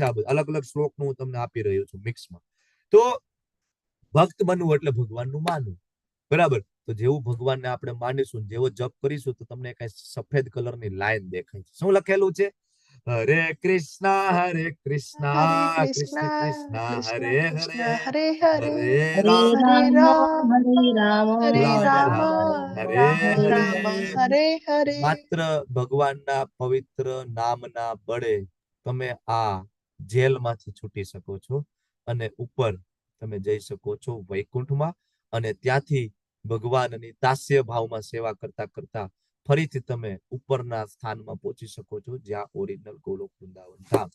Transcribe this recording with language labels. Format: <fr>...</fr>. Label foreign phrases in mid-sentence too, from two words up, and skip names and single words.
<gu>આ બધું અલગ અલગ શ્લોકનું હું તમને આપી રહ્યો છું મિક્સમાં. તો ભક્ત બનવું એટલે ભગવાનનું માનવું, બરાબર. તો જેવું ભગવાનને આપણે માનીશું, જેવો જપ કરીશું, તો તમને કઈ સફેદ કલરની લાઈન દેખાય છે. શું લખેલું છે? હરે કૃષ્ણ કૃષ્ણ Hare કૃષ્ણ Krishna, હરે Krishna હરે Hare Hare, હરે હરે રામ Hare રામ Ram, હરે રામ Hare રામ રામ રામ Rama, હરે Rama હરે Rama, હરે. Hare Hare. માત્ર ભગવાનના પવિત્ર નામના બળે તમે આ જેલમાંથી છૂટી શકો છો અને ઉપર તમે જઈ શકો છો વૈકુંઠમાં, અને ત્યાંથી ભગવાનની દાસ્ય ભાવમાં સેવા કરતા કરતા ફરીથી તમે ઉપરના સ્થાનમાં પહોંચી શકો છો, જ્યાં ઓરિજિનલ ગોલોક વૃંદાવન ધામ.</gu>